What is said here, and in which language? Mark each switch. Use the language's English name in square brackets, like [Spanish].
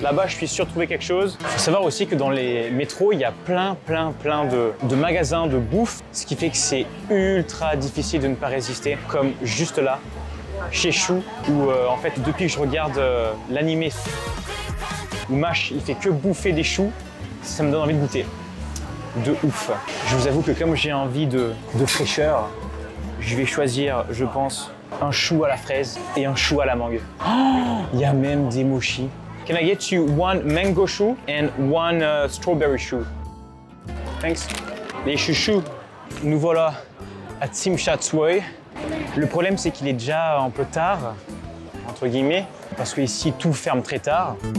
[French] Là-bas, je suis sûr de trouver quelque chose. Il faut savoir aussi que dans les métros, il y a plein de magasins de bouffe, ce qui fait que c'est ultra difficile de ne pas résister, comme juste là, chez Chou, où en fait, depuis que je regarde l'animé où Mash, il fait que bouffer des choux, ça me donne envie de goûter. De ouf. Je vous avoue que comme j'ai envie de fraîcheur, je vais choisir, je pense, un chou à la fraise et un chou à la mangue. Oh, il y a même des mochis. [English] Can I get you one mango shoe and one strawberry shoe? Thanks. [French] Les chouchous, nous voilà à Tsim Sha Tsui. Le problème, c'est qu'il est déjà un peu tard, entre guillemets, parce que ici tout ferme très tard.